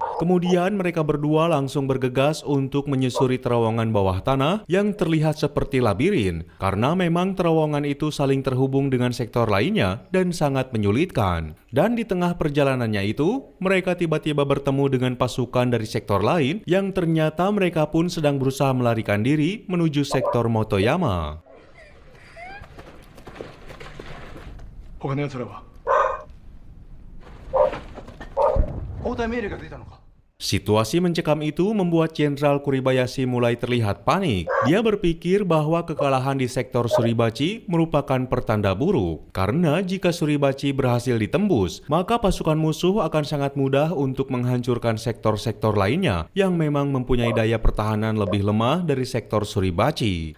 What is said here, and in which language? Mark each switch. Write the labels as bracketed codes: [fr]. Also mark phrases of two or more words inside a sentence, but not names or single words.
[id] Kemudian mereka berdua langsung bergegas untuk menyusuri terowongan bawah tanah yang terlihat seperti labirin, karena memang terowongan itu saling terhubung dengan sektor lainnya dan sangat menyulitkan. Dan di tengah perjalanannya itu, mereka tiba-tiba bertemu dengan pasukan dari sektor lain yang ternyata mereka pun sedang berusaha melarikan diri menuju sektor Motoyama. [ja] 他の奴らは交代命令が出たのか。 [id] Situasi mencekam itu membuat Jenderal Kuribayashi mulai terlihat panik. Dia berpikir bahwa kekalahan di sektor Suribachi merupakan pertanda buruk. Karena jika Suribachi berhasil ditembus, maka pasukan musuh akan sangat mudah untuk menghancurkan sektor-sektor lainnya yang memang mempunyai daya pertahanan lebih lemah dari sektor Suribachi.